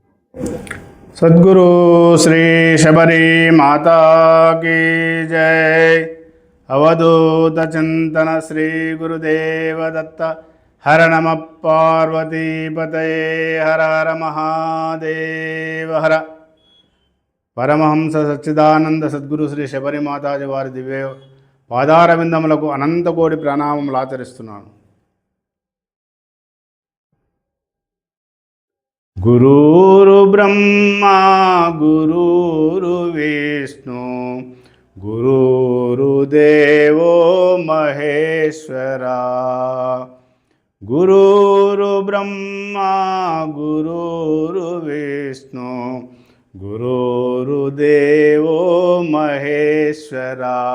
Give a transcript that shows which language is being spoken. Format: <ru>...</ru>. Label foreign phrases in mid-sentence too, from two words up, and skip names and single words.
<hi>सद्गुरु श्री शबरी माता की जय।</hi> <sa>अवधूत चिंतन श्री गुरुदेव दत्त। हर नम पार्वती पतये हर हर महादेव हर।</sa> <te>परमहंस सच्चिदानंद सद्गुरु श्री शबरी माताजी वाరి దివ్య పాదారవిందములకు అనంత కోటి ప్రణామములు ఆచరిస్తున్నాను.</te> <sa>गुरुर् ब्रह्मा गुरुर् विष्णु गुरुर्देवो महेश्वरा। गुरुर् ब्रह्मा गुरुर् विष्णु गुरुर्देवो महेश्वरा।</sa>